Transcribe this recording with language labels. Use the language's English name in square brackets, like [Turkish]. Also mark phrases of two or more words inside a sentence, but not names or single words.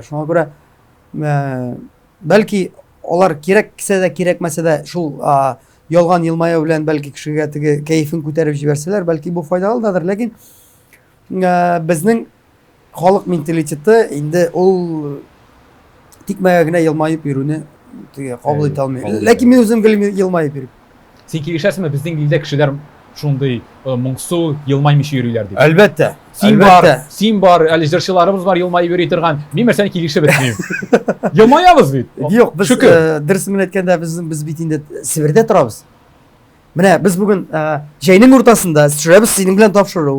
[Uzbek] Shunga ko'ra balki ular kerak kelsa-da, kerakmasa-da shu yolg'on yilmayoq bilan balki kishiga tigi kayfini ko'tarib jibersalar, balki bu foydalidir. Lekin bizning xalq mentaliteti endi ul tikmayagina yilmayib yuruni qabul eta olmaydi. Lekin men o'zim yilmayib yurib. [Tatar] Сен килешәсеңме безнең илдә кешеләр шундый моңсу, елмаймыйча йөриләр дип. Әлбәттә. Син бар, әле җырчыларыбыз бар елмаеп йөри торган. Мин нәрсәне килешеп бетмим. Елмаябыз бит. Юк, без дөресен әйткәндә без бит инде Себердә торабыз. Менә без бүген җәйнең уртасында төшерәбез синең белән тапшыру.